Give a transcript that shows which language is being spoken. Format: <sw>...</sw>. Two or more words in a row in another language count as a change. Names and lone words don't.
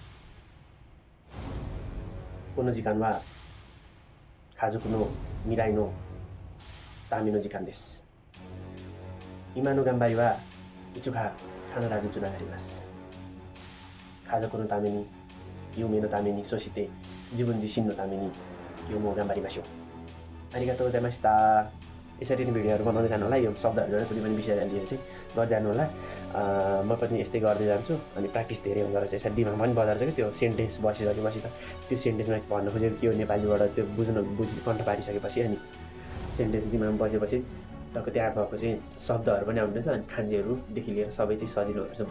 <ja>この時間は家族の未来のための時間です。今の頑張りはいつか必ずつながります。家族のために、夢のために、そして自分自身のために今日も頑張りましょう。ありがとうございました。</ja> <ne>यसरी नै भिडियोहरू बनाउँदै जानु होला। यो शब्दहरू कुनै पनि विषयलाई लिएर चाहिँ गरिजानु होला। म पनि यस्तै गर्दै जान्छु अनि प्र्याक्टिस धेरै हुँदो रहेछ। यसरी दिमागमा पनि बजाएर चाहिँ त्यो सेन्टेन्स बसिसकेपछि त त्यो सेन्टेन्समा भन्न खोजेको के हो नेपालीबाट त्यो कन्ठ पारिसकेपछि अनि सेन्टेन्स दिमागमा बसेपछि टक्क त्यहाँ भएको चाहिँ शब्दहरू पनि आउँदैछ अनि खान्जीहरूदेखि लिएर सबै चाहिँ सजिलो हुँदो रहेछ।</ne>